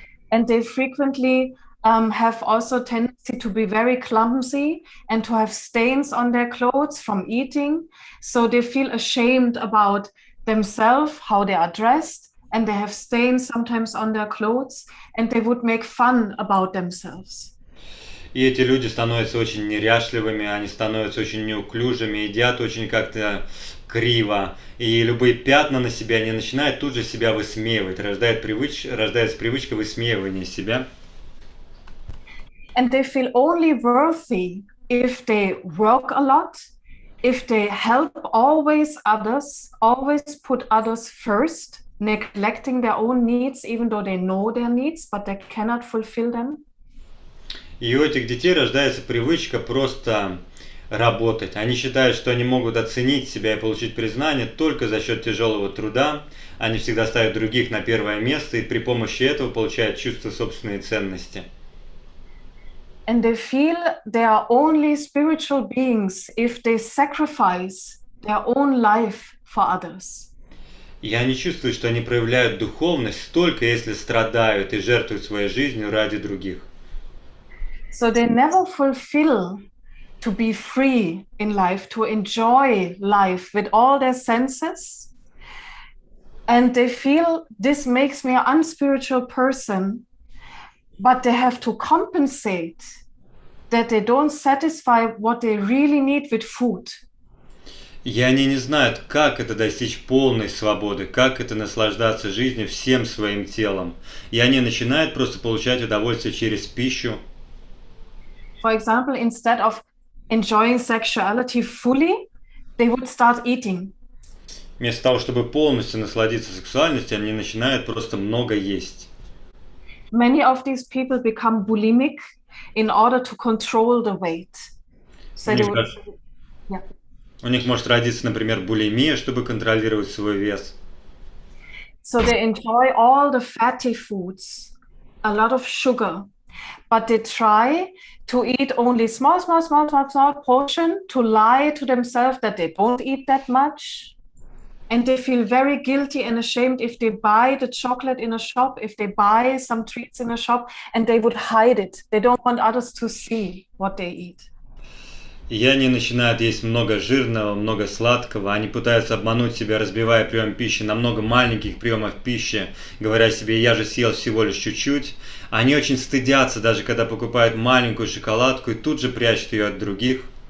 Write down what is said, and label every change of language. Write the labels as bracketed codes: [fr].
[en] And they frequently have also tendency to be very clumsy and to have stains on their clothes from eating. So they feel ashamed about themselves, how they are dressed, and they have stains sometimes on their clothes, and they would make fun about themselves. [ru] И эти люди становятся очень неряшливыми, они становятся очень неуклюжими, едят очень как-то криво. И любые пятна на себе, они начинают тут же себя высмеивать. Рождается привычка высмеивания себя. [en] And they feel only worthy if they work a lot, if they help always others, always put others first. neglecting their own needs, even though they know their needs, but they cannot fulfill them. [ru] И у этих детей рождается привычка просто работать. Они считают, что они могут оценить себя и получить признание только за счет тяжелого труда. Они всегда ставят других на первое место и при помощи этого получают чувство собственной ценности. [en] And they feel they are only spiritual beings if they sacrifice their own life for others. [ru] И они чувствуют, что они проявляют духовность только если страдают и жертвуют своей жизнью ради других. [en] So they never fulfill to be free in life, to enjoy life with all their senses. And they feel this makes me an unspiritual person, but they have to compensate that they don't satisfy what they really need with food. [ru] И они не знают, как это достичь полной свободы, как это наслаждаться жизнью всем своим телом. И они начинают просто получать удовольствие через пищу. [en] For example, instead of enjoying sexuality fully, they would start eating. [ru] Вместо того, чтобы полностью насладиться сексуальностью, они начинают просто много есть. [en] Many of these people become bulimic in order to control the weight. So [ru] У [en] they [ru] них, [en] would, [ru] даже- yeah. у них может родиться, например, булимия, чтобы контролировать свой вес. [en] So they enjoy all the fatty foods, a lot of sugar, but they try to eat only small portion to lie to themselves that they don't eat that much. And they feel very guilty and ashamed if they buy the chocolate in a shop, if they buy some treats in a shop, and they would hide it. They don't want others to see what they eat. [ru] И они начинают есть много жирного, много сладкого. Они пытаются обмануть себя, разбивая прием пищи на много маленьких приемов пищи, говоря себе, я же съел всего лишь чуть-чуть. Они очень стыдятся, даже когда покупают маленькую шоколадку и тут же прячут ее от других.